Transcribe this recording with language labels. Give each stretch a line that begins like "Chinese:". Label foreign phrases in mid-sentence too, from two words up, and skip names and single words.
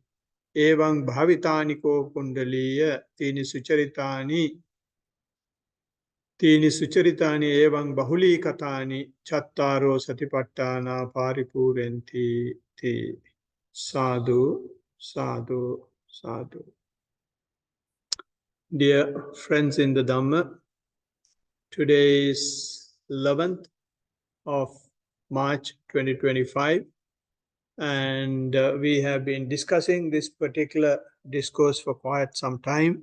Pali: Evang bhavitani ko kundaliya tini sucharitani evang bahuli katani chattaro satipattana paripurenti ti. Sadhu, sadhu, sadhu.
English: Dear friends in the Dhamma, today is 11th of March 2025, and we have been discussing this particular discourse for quite some time.